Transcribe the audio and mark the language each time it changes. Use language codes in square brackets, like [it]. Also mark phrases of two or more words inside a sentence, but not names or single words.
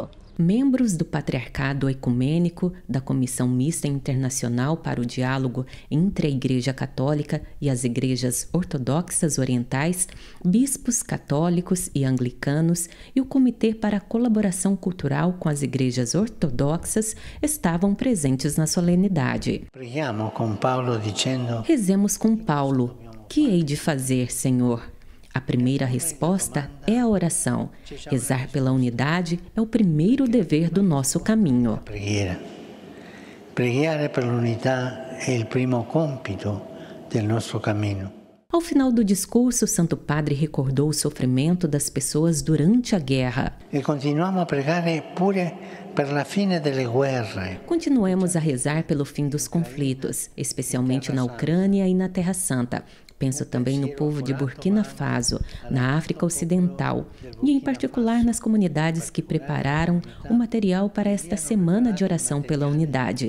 [pt] Membros do Patriarcado Ecumênico, da Comissão Mista Internacional para o Diálogo entre a Igreja Católica e as Igrejas Ortodoxas Orientais, bispos católicos e anglicanos e o Comitê para a Colaboração Cultural com as Igrejas Ortodoxas estavam presentes na solenidade. Rezemos com Paulo. Que hei de fazer, Senhor? A primeira resposta é a oração. Rezar pela unidade é o primeiro dever do nosso caminho. [it] Pregare per l'unità è il primo compito del nostro cammino. [pt] Ao final do discurso, o Santo Padre recordou o sofrimento das pessoas durante a guerra. [it] E continuiamo a pregare pure per la fine delle guerre. [pt] Continuemos a rezar pelo fim dos conflitos, especialmente na Ucrânia e na Terra Santa. Penso também no povo de Burkina Faso, na África Ocidental, e em particular nas comunidades que prepararam o material para esta semana de oração pela unidade.